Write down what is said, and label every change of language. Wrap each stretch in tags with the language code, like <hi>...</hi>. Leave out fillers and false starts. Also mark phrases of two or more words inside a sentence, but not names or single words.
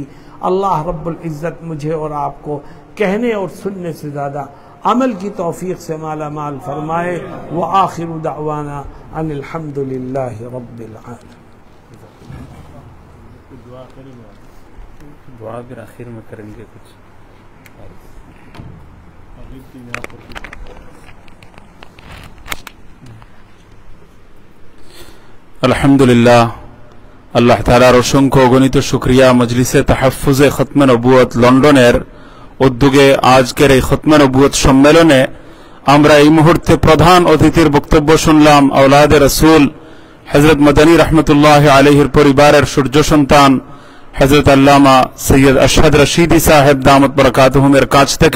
<ur>اللہ رب العزت مجھے اور آپ کو کہنے اور سننے سے زیادہ عمل کی توفیق سے مالا مال فرمائے۔</ur> <ar>وآخر دعوانا ان الحمد للہ رب العالمین۔</ar> <ur>دعا پھر آخر میں کریں گے کچھ۔</ur> <bn>আলহামদুলিল্লাহ, আল্লাহ তাআলার অসংখ্য অগণিত শুকরিয়া। মজলিসে তাহাফফুজে খতমে নবুয়ত লন্ডনের উদ্যোগে আজকের এই খতমে নবুয়ত সম্মেলনে আমরা এই মুহূর্তে প্রধান অতিথির বক্তব্য শুনলাম আওলাদে রাসূল হযরত মদনী রহমতুল্লাহ আলাইহির পরিবারের সূর্য সন্তান হযরত আল্লামা সৈয়দ আশহাদ রশিদি সাহেব দামত বরকাতুহুমের কাছ থেকে।</bn>